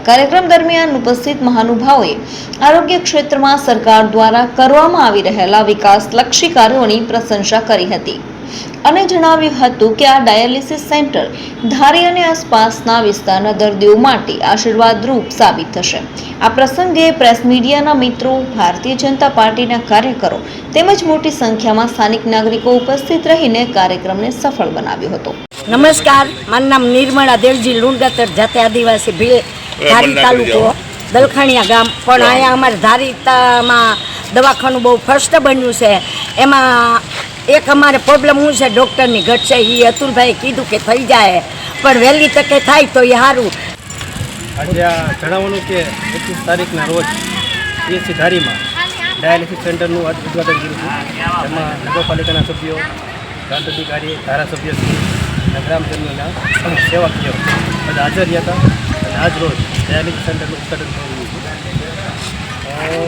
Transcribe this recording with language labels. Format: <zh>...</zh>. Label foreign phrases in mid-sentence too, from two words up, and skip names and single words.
<gu>કાર્યક્રમ દરમિયાન ઉપસ્થિત મહાનુભાવોએ આરોગ્ય ક્ષેત્રમાં સરકાર દ્વારા કરવામાં આવી રહેલા વિકાસલક્ષી કાર્યોની પ્રશંસા કરી હતી અને જણાવ્યું હતું કે આ ડાયાલિસિસ સેન્ટર ધારી અને આસપાસના વિસ્તારના દર્દીઓ માટે આશીર્વાદરૂપ સાબિત થશે। આ પ્રસંગે પ્રેસ મીડિયાના મિત્રો, ભારતીય જનતા પાર્ટીના કાર્યકરો તેમજ મોટી સંખ્યામાં સ્થાનિક નાગરિકો ઉપસ્થિત રહીને કાર્યક્રમને સફળ બનાવ્યો હતો। નમસ્કાર, મારું નામ નિર્મલા દેવજી લુણગતર, જાતે આદિવાસી ભીલ, ધારી તાલુકો, દલખાણિયા ગામ। પણ અહીંયા અમારે ધારીતામાં દવાખાનુ બહુ ફર્સ્ટ બન્યું છે। એમાં એક અમારે પ્રૉબ્લમ હું છે, ડૉક્ટરની ઘટ છે। ઈ અતુલભાઈ કીધું કે થઈ જાએ, પણ વહેલી તકે થાય તો એ સારું। આજે આ જણાવવાનું કે 21 તારીખના રોજ પીએચસી ધારીમાં ડાયાલિસિસ સેન્ટરનું આજ ઉદ્ઘાટન કર્યું હતું। એમાં નગરપાલિકાના સભ્યો, પ્રાંત અધિકારી, ધારાસભ્યશ્રી અને ગ્રામજનોના સેવાકીયો બધા હાજર રહ્યા હતા અને આજ રોજ ડાયાલિસિસ સેન્ટરનું ઉદ્ઘાટન થયું હતું।</gu>